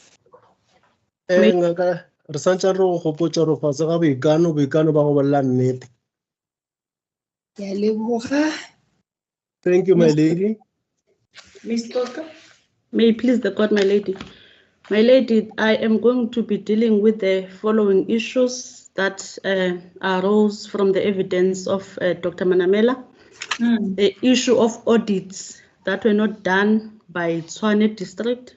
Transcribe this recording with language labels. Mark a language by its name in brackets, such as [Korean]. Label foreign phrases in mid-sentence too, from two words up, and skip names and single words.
[Northern Sotho] Ngaka re santse re go gopotsa re fa se ga boikano ba go bolla nnete. Ke a leboga. [English] Thank you, my lady. Ms. Coca? May it please the court, my lady. My lady, I am going to be dealing with the following issues that arose from the evidence of Dr. Manamela. The issue of audits that were not done by Tshwane District.